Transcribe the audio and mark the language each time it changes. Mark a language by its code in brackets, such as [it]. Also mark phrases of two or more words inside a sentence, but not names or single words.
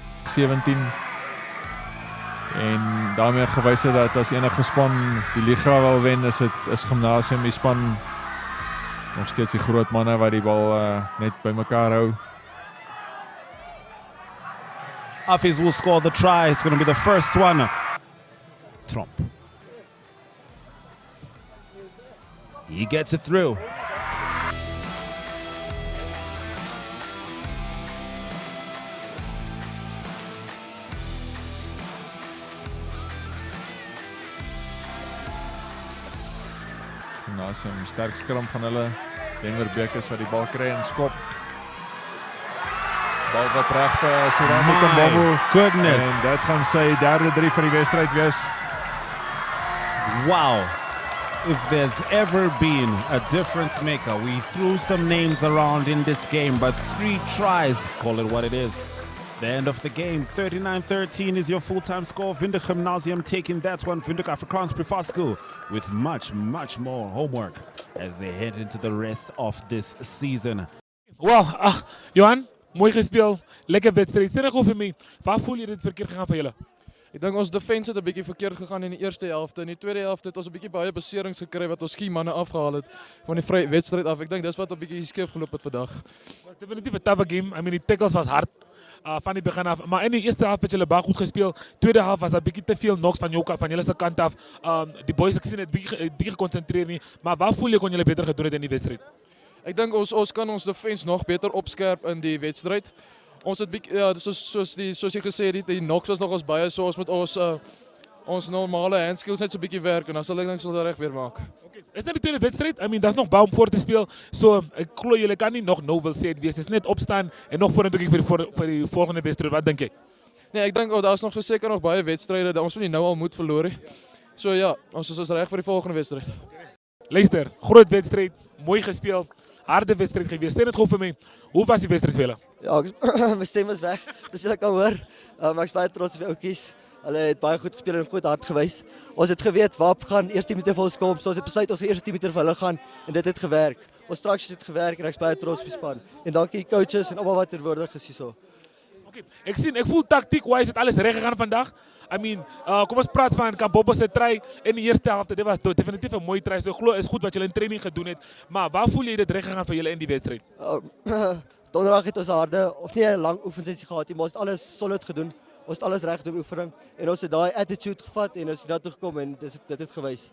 [af] 17 en daarmee gewys het dat as enige span die liga wil wen, is Gimnasium die span nog steeds die groot manne wat die bal net by mekaar hou. [en] Hafiz will score the try. It's going to be the first one. Trump. He gets it through. [af] Gimnasium, sterk skram van hulle. Denver Bekes wat die bal kry en skop. Bal wat reg vir Sorani Kambabo. [en] Goodness. [af] En dit gaan sy derde 3 vir die wedstryd wees. [en] Wow. If there's ever been a difference maker, we threw some names around in this game, but 3 tries, call it what it is. The end of the game, 39-13 is your full-time score. Windhoek Gymnasium taking that one. Windhoek Afrikaans Privaat School with much, much more homework as they head into the rest of this season. Well, [af] Johan, mooi gespeel. Lekker wedstrijd. Sê nou vir my, waar voel jy dit verkeerd gegaan vir julle? Ek dink ons defense het 'n bietjie verkeerd gegaan in die eerste helfte. In die tweede helfte het ons 'n bietjie baie beserings gekry wat ons manne afgehaal het van die vrye wedstryd af. Ek dink dis wat 'n bietjie skeef geloop het vandag. Het was definitief 'n [en] tough game. I mean, [af] die tackles was hard van die begin af. Maar in die eerste helft het julle baie goed gespeel. Tweede helft was 'n bietjie te veel knocks van julle se kant af. Die boys ek sien het bietjie gekonsentreer nie. Maar waar voel jy kon julle beter gedoen het in die wedstryd? Ek dink ons kan ons defense nog beter opskerp in die wedstryd. Ons het soos jy gesê het, die knocks was nog ons baie, so ons moet ons normale [en] hand skills [af] net so 'n bietjie werk en dan sal ek dink reg weer maak. Okay. Is net die tweede wedstrijd. [en] I mean, [af] daar's nog baie om voor te speel. So ek glo julle kan nie nog nou wil sê dit wees. Dis net opstaan en nog vorentoe kyk vir die volgende wedstryd. Wat dink jy? Nee, ek dink daar's nog verseker nog baie wedstryde. Ons moet nie nou al moed verloor nie. So ja, ons is reg vir die volgende wedstryd. Luister, groot wedstryd, mooi gespeel. Harde wedstrijd geweest. Sê net gou vir my, hoe was die wedstrijd vir julle? Ja, my stem is weg. Dis julle kan hoor. Ek is baie trots op die ouetjies. Hulle het baie goed gespeel en goed hard gewys. Ons het geweet WAP gaan eerste 10 minute vir ons kom. So ons het besluit ons gaan eerste 10 minute vir hulle gaan en dit het gewerk. Ons structures het gewerk en ek is baie trots op die span. En dankie coaches en almal wat teenwoordig is hierso. Okay. Ek voel tactiek-wise het alles reg gegaan vandag. [en] I mean, [af] kom ons praat van Kambabo se try in die eerste helfte. Dit was definitief 'n mooi try. So glo is goed wat julle in training gedoen het. Maar waar voel jy dit reg gegaan vir julle in die wedstryd? Donderdag het ons harde of nie 'n lang oefensessie gehad nie, maar ons het alles solid gedoen. Ons het alles reg gedoen oefening en ons het daai attitude gevat en ons het daartoe gekom en dit het gewys.